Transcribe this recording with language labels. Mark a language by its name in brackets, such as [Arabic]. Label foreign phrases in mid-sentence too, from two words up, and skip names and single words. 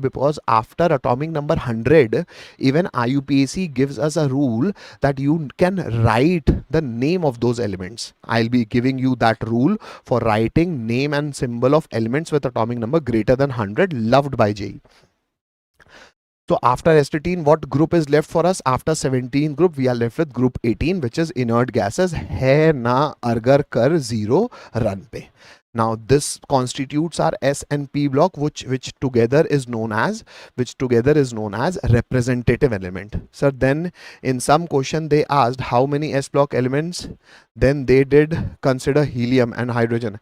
[English] Because after atomic number 100, even IUPAC gives us a rule that you can write the name of those elements. I'll be giving you that rule for writing name and symbol of elements with atomic number greater than 100, loved by JEE. So after astatine, what group is left for us? After 17 group, we are left with group 18, which is inert gases. [Hindi] है ना अगर कर 0 रन पे. [English] Now this constitutes our S and P block, which together is known as representative element. So then in some question they asked how many S block elements, then they did consider helium and hydrogen.